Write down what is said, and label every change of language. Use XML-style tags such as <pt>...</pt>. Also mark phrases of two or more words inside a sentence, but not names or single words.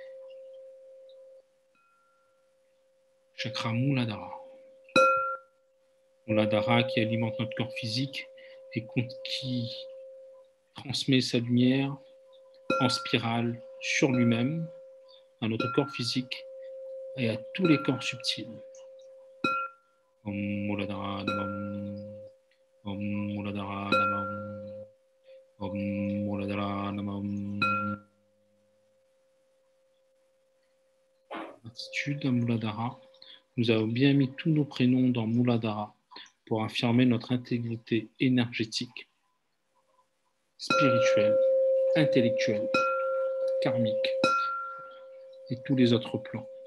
<fr>Chakra Muladhara. Muladhara qui alimente notre corps physique et qui transmet sa lumière en spirale sur lui-même, à notre corps physique et à tous les corps subtils.</fr> <sa>ॐ मूलाधार नमः. ॐ मूलाधार नमः ॐ मूलाधार नमः.</sa> <fr>Attitude à Muladhara, Nous avons bien mis tous nos prénoms dans Mooladhara pour affirmer notre intégrité énergétique, spirituelle, intellectuelle, karmique et tous les autres plans.</fr>